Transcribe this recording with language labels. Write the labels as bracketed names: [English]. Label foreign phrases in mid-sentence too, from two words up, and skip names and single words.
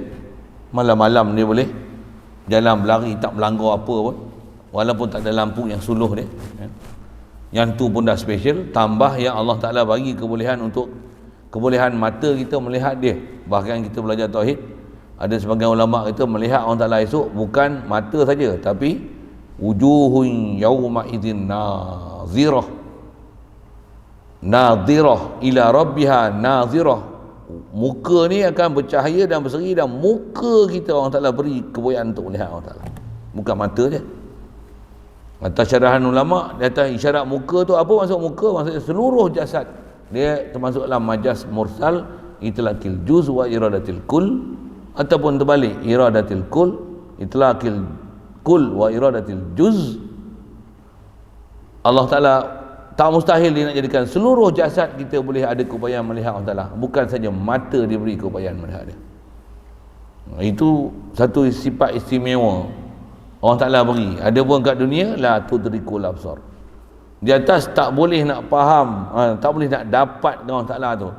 [Malay] Malam-malam dia boleh jalan berlari, tak melanggar apa pun, walaupun tak ada lampu yang suluh dia. Yang tu pun dah special. Tambah yang Allah Ta'ala bagi kebolehan untuk kebolehan mata kita melihat dia. Bahkan kita belajar tauhid, ada sebagian ulama kita melihat Allah Ta'ala esok bukan mata saja, tapi [Arabic] wujuhun yawma idzin nazirah, nadhirah ila rabbiha nazirah. [Malay] Muka ni akan bercahaya dan berseri, dan muka kita Allah Ta'ala beri kebolehan untuk melihat Allah Ta'ala, bukan mata je. Atas syarahan ulama, dia kata isyarat muka tu apa maksud muka? Maksudnya seluruh jasad. Dia termasuk dalam majas mursal, [Arabic] itlaqil juz wa iradatil kull, [Malay] ataupun terbalik, [Arabic] iradatil kull, itlaqil kull wa iradatil juz. [Malay] Allah Ta'ala tak mustahil dia nak jadikan seluruh jasad kita boleh ada keupayaan melihat Allah Ta'ala, bukan saja mata diberi keupayaan melihat dia. Itu satu sifat istimewa Allah Ta'ala beri. Ada pun kat dunia, [Arabic] la tudrikul absar. [Malay] Di atas tak boleh nak faham, tak boleh nak dapat dengan Allah Ta'ala tu.